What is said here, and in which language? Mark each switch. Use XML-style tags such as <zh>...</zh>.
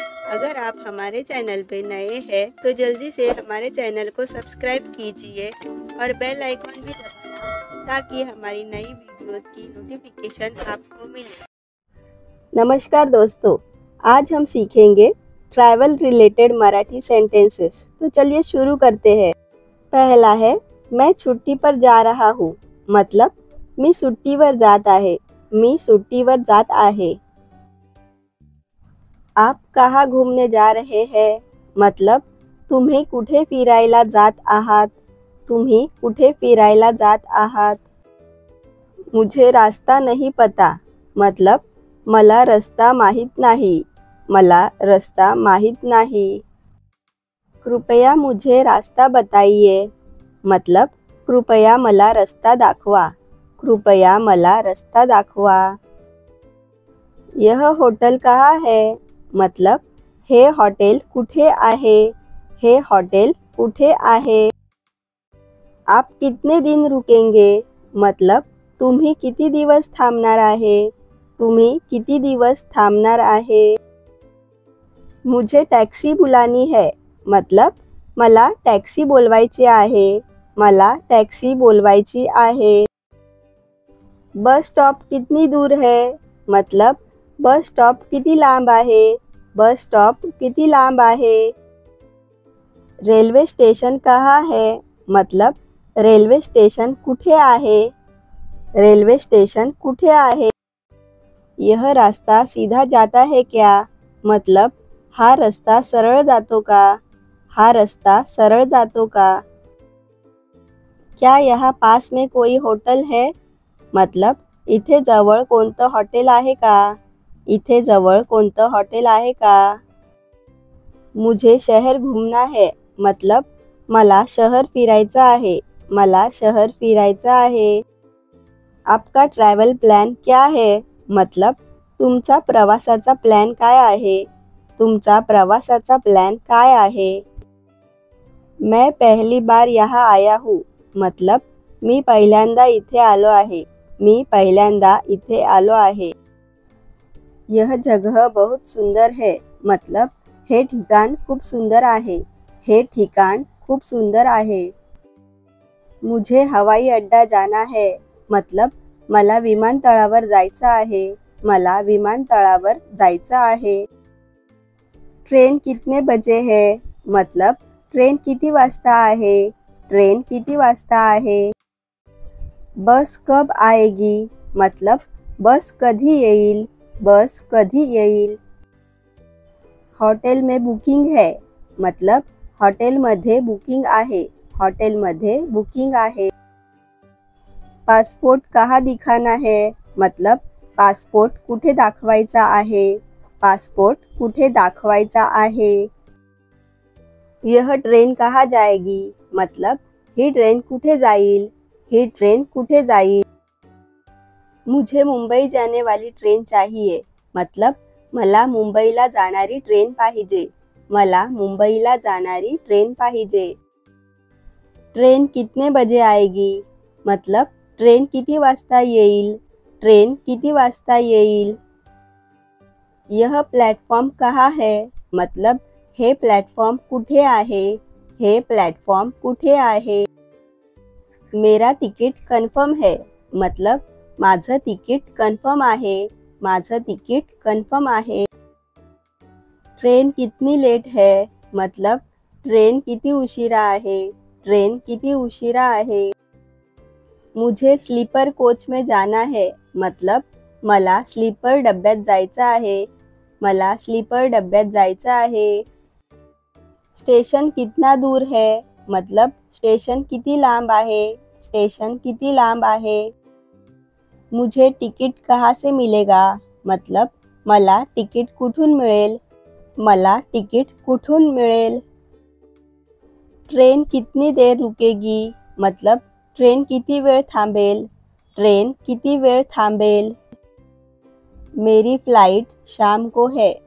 <hi>अगर आप हमारे चैनल पे नए हैं तो जल्दी से हमारे चैनल को सब्सक्राइब कीजिए और बेल आइकॉन भी दबाना ताकि हमारी नई वीडियोस की नोटिफिकेशन आपको मिले। नमस्कार दोस्तों, आज हम सीखेंगे ट्रैवल रिलेटेड मराठी सेंटेंसेस। तो चलिए शुरू करते हैं। पहला है, मैं छुट्टी पर जा रहा हूँ।</hi> <mr>मतलब मी सुट्टीवर जात आहे। मी सुट्टीवर जात आहे।</mr> <hi>आप कहाँ घूमने जा रहे हैं? मतलब</hi> <mr>तुम्ही कुठे फिरायला जात आहात? तुम्ही कुठे फिरायला जात आहात?</mr> <hi>मुझे रास्ता नहीं पता।</hi> <mr>मतलब मला रस्ता माहित नाही। मला रस्ता माहित नाही।</mr> <hi>कृपया मुझे रास्ता बताइए।</hi> <mr>मतलब कृपया मला रस्ता दाखवा। कृपया मला रस्ता दाखवा।</mr> <hi>यह होटल कहाँ है? मतलब</hi> <mr>हे हॉटेल कुठे आहे? हे हॉटेल कुठे आहे?</mr> <hi>आप कितने दिन रुकेंगे?</hi> <mr>मतलब तुम्ही किती दिवस थांबणार आहे? तुम्ही किती दिवस थांबणार आहे?</mr> <hi>मुझे टॅक्सी बुलानी है। मतलब</hi> <mr>मला टॅक्सी बोलवायची आहे। मला टॅक्सी बोलवायची आहे।</mr> <hi>बस स्टॉप कितनी दूर है?</hi> <mr>मतलब बस स्टॉप किती लांब आहे? बस स्टॉप किती लांब आहे?</mr> <hi>रेल्वे स्टेशन कहाँ है? मतलब</hi> <mr>रेल्वे स्टेशन कुठे आहे? रेल्वे स्टेशन कुठे आहे?</mr> <hi>यह रास्ता सीधा जाता है क्या?</hi> <mr>मतलब हा रस्ता सरळ जातो का? हा रस्ता सरळ जातो का?</mr> <hi>क्या यहाँ पास में कोई होटल है?</hi> <mr>मतलब इथे जवळ कोणतं हॉटेल आहे का? इथे जवळ कोणतं हॉटेल आहे का?</mr> <hi>मुझे शहर घूमना है।</hi> <mr>मतलब मला शहर फिरायचं आहे। मला शहर फिरायचं आहे।</mr> <hi>आपका ट्रैवल प्लान क्या है?</hi> <mr>मतलब तुमचा प्रवासाचा प्लॅन काय आहे? तुमचा प्रवासाचा प्लॅन काय आहे?</mr> <hi>मैं पहली बार यहाँ आया हूँ।</hi> <mr>मतलब मी पहिल्यांदा इथे आलो आहे। मी पहिल्यांदा इथे आलो आहे।</mr> <hi>यह जगह बहुत सुंदर है। मतलब</hi> <mr>हे ठिकाण खूप सुंदर आहे। हे ठिकाण खूप सुंदर आहे।</mr> <hi>मुझे हवाई अड्डा जाना है।</hi> <mr>मतलब मला विमानतळावर जायचं आहे। मला विमानतळावर जायचं आहे।</mr> <hi>ट्रेन कितने बजे है? मतलब</hi> <mr>ट्रेन किती वाजता आहे? ट्रेन किती वाजता आहे?</mr> <hi>बस कब आएगी?</hi> <mr>मतलब बस कधी येईल? बस कधी येईल?</mr> <hi>हॉटेल में बुकिंग है।</hi> <mr>मतलब हॉटेलमध्ये बुकिंग आहे। हॉटेलमध्ये बुकिंग आहे।</mr> <hi>पासपोर्ट कहाँ दिखाना है?</hi> <mr>मतलब पासपोर्ट कुठे दाखवायचा आहे? पासपोर्ट कुठे दाखवायचा आहे?</mr> <hi>यह ट्रेन कहाँ जाएगी? मतलब</hi> <mr>ही ट्रेन कुठे जाईल? ही ट्रेन कुठे जाईल?</mr> <hi>मुझे मुंबई जाने वाली ट्रेन चाहिए।</hi> <mr>मतलब मला मुंबईला जाणारी ट्रेन पाहिजे। मला मुंबईला जाणारी ट्रेन पाहिजे।</mr> <hi>ट्रेन कितने बजे आएगी?</hi> <mr>मतलब ट्रेन किती वाजता येईल? ट्रेन किती वाजता येईल?</mr> <hi>यह प्लॅटफॉर्म कहाँ है? मतलब</hi> <mr>हे प्लॅटफॉर्म कुठे आहे? हे प्लॅटफॉर्म कुठे आहे?</mr> <hi>मेरा तिकीट कन्फर्म है।</hi> <mr>मतलब माझं तिकीट कन्फर्म आहे। माझं तिकीट कन्फर्म आहे।</mr> <hi>ट्रेन कितनी लेट है? मतलब</hi> <mr>ट्रेन किती उशिरा आहे? ट्रेन किती उशिरा आहे?</mr> <hi>मुझे स्लीपर कोच में जाना है।</hi> <mr>मतलब मला स्लीपर डब्यात जायचं आहे। मला स्लीपर डब्यात जायचं आहे।</mr> <hi>स्टेशन कितना दूर है?</hi> <mr>मतलब स्टेशन किती लांब आहे? स्टेशन किती लांब आहे?</mr> <hi>मुझे टिकट कहाँ से मिलेगा?</hi> <mr>मतलब मला तिकीट कुठून मिळेल? मला तिकीट कुठून मिळेल?</mr> <hi>ट्रेन कितनी देर रुकेगी? मतलब</hi> <mr>ट्रेन किती वेळ थांबेल? ट्रेन किती वेळ थांबेल?</mr> <hi>मेरी फ्लाइट शाम को है।</hi>